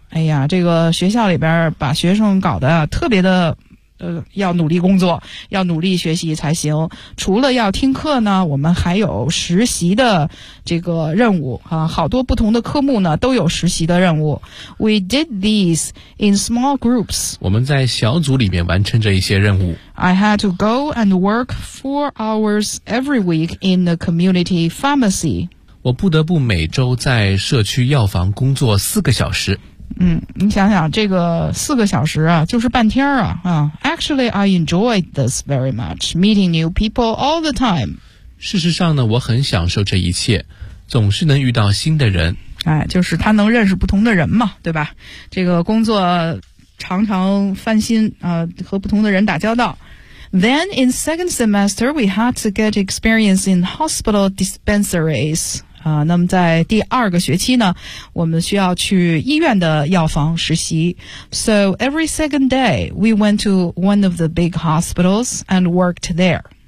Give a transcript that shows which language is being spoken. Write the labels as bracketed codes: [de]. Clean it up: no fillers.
[zh] 哎呀，这个学校里边把学生搞得特别的要努力工作，要努力学习才行。除了要听课呢，我们还有实习的这个任务啊，好多不同的科目呢都有实习的任务。 [en] We did these in small groups. [zh] 我们在小组里面完成这一些任务。 [en] I had to go and work 4 hours every week in the community pharmacy. [zh] 我不得不每周在社区药房工作4个小时。嗯，你想想这个4个小时啊，就是半天啊。 [en] Actually, I enjoyed this very much, meeting new people all the time. [zh] 事实上呢，我很享受这一切，总是能遇到新的人。哎，就是他能认识不同的人嘛，对吧？这个工作常常翻新啊，和不同的人打交道。 [en] Then in second semester, we had to get experience in hospital dispensaries. [zh] 那么在第二个学期呢，我们需要去医院的药房实习。 [en] So every second day, we went to one of the big hospitals and worked there.